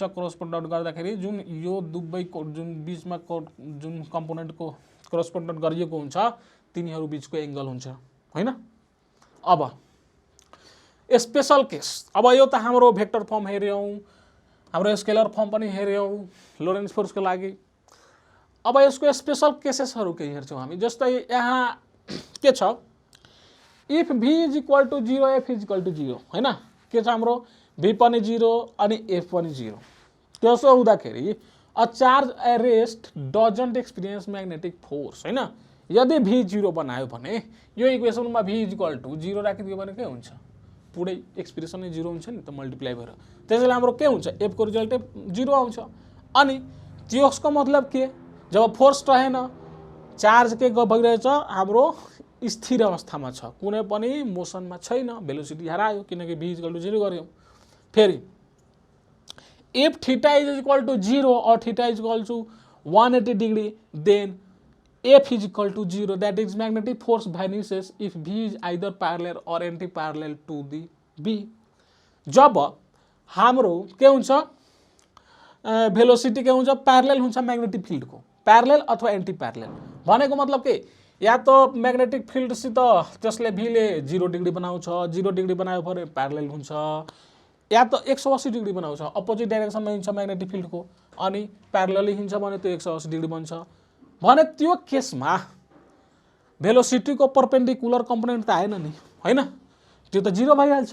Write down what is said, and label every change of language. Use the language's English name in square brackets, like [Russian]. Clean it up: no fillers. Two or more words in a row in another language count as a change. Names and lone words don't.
[English] cross product [Nepali] गर्दाखेरि जुन यो दुवैको जुन बीचमा जुन कम्पोनेन्टको [English] cross product [Nepali] गरिएको हुन्छ तिनीहरू बीचको एंगल हुन्छ, होइन? अब [English] special case, [Nepali] अब यो त हाम्रो [English] vector form [Nepali] हेर्यौं, हाम्रो [English] scalar form [Nepali] पनि हेर्यौं लोरेन्ज फोर्सको लागि। अब यसको [English] special casesहरू [Nepali] के हेर्छौं हामी, जस्तै यहाँ के छ, [English] if V is equal to 0 F is equal to 0, [Nepali] होइन? के छ हाम्रो भी पनि 0 अनि एफ पनि 0। त्यसो हुँदाखेरि [English] a charge at rest doesn't experience magnetic force, होइन? [Nepali] यदि भी 0 बनायो भने यो इक्वेसनमा [English] V is equal to 0 [Nepali] राखिदियो भने के हुन्छ, पुरै एक्सप्रेसन नै 0 हुन्छ नि त मल्टिप्लाई भएर। त्यसैले हाम्रो के हुन्छ, एफ को रिजल्ट 0 आउँछ। अनि त्यसको मतलब के, जब फोर्स रहेन चार्ज के भइरहेछ, हाम्रो स्थिर अवस्थामा छ, कुनै पनि मोसनमा छैन, भेलोसिटी हरायो किनकि [English] V is equal to 0 [Nepali] गर्यौं। [English] फेरि if theta is equal to 0 और theta is equal to 180 degree then F is equal to 0, that is magnetic force vanishes if V is either parallel or anti-parallel to the B. [Nepali] जब हाम्रो के हुन्छ भेलोसिटी के हुन्छ प्यारलल हुन्छ [English] magnetic fieldको, [Nepali] प्यारलल अथवा [English] anti parallel [Nepali] भनेको मतलब के, या त [English] magnetic fieldसित [Nepali] त्यसले भीले 0 डिग्री बनाउँछ, 0 डिग्री बनायो भने प्यारलल हुन्छ, या त 180 डिग्री बनाउँछ, [English] opposite directionमा [Nepali] हिँड्छ [English] magnetic fieldको, [Nepali] अनि प्यारलली हिँड्छ भने त्यो 180 डिग्री बन्छ भने त्यो केसमा भेलोसिटीको [English] perpendicular component [Nepali] त आएन नि, हैन, त्यो त 0 भइहाल्छ।